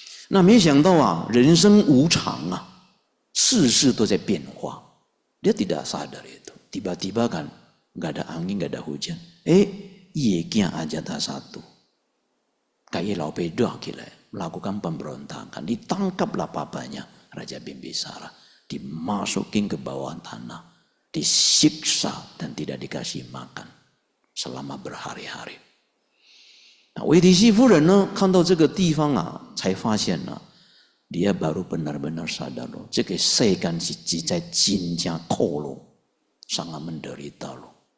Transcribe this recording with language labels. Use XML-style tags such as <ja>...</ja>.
<zh>Nah, 没想到啊，人生无常啊，事事都在变化。</zh> <id>Dia tidak sadar itu. Tiba-tiba kan, nggak ada angin, nggak ada hujan. Ye kia aja tak satu. Kayak lau pedoh gila, melakukan pemberontakan. Ditangkaplah papanya, Raja Bimbisara. Dimasukin ke bawah tanah. Disiksa dan tidak dikasih makan. Selama berhari-hari.</id> <zh>韦提西夫人呢，看到这个地方啊，才发现呢、</zh> <id>dia baru benar-benar sadar loh,</id> <zh>这个世间是只在真正苦loh,</zh> <id>sangat menderita loh.</id>